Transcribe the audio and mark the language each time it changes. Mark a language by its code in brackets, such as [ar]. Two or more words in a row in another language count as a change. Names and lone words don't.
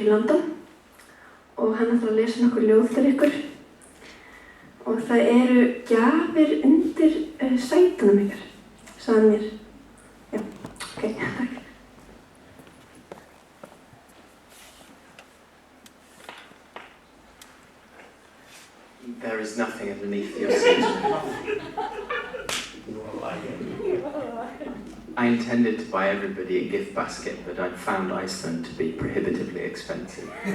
[is] í London og hann ætlar að lesa nokkur ljóð fyrir ykkur og það eru gjafir undir sætunum ykkar, sagði hann mér. Já, ok, takk. [en] There is nothing underneath your seat. I intended to buy everybody a gift basket, but I'd found Iceland to be prohibitively expensive.